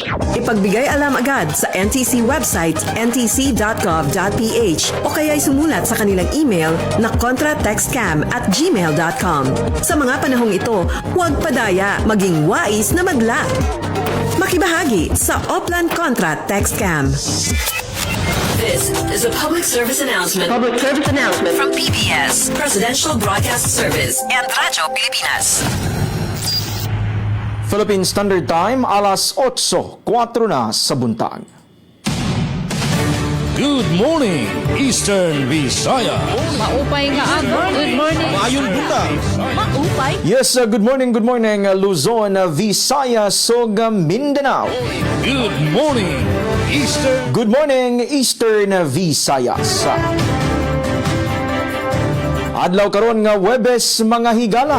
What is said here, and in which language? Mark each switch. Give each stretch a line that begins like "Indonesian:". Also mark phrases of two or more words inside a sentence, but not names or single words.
Filipino: Ipagbigay alam agad sa NTC website ntc.gov.ph o kaya'y sumulat sa kanilang email na contratextcam@gmail.com. Sa mga panahong ito, huwag padaya, maging wais na magla. Makibahagi sa Oplan Contra Tax Scam.
English: This is a public service announcement. Public service announcement from PBS, Presidential Broadcast Service, and Radyo Pilipinas. Philippine Standard Time,
Cebuano: alas 8:04 na sa buntag.
English: Good morning, Eastern Visaya.
Waray: Maupay nga aga.
English: Good morning.
Cebuano: Maayong buntag.
Waray: Maupay.
English: Yes, good morning, Luzon, Visayas, ug Mindanao. Good morning, Eastern. Good morning,
Cebuano: Eastern Visayas. Adlaw karon nga Huwebes, mga higala.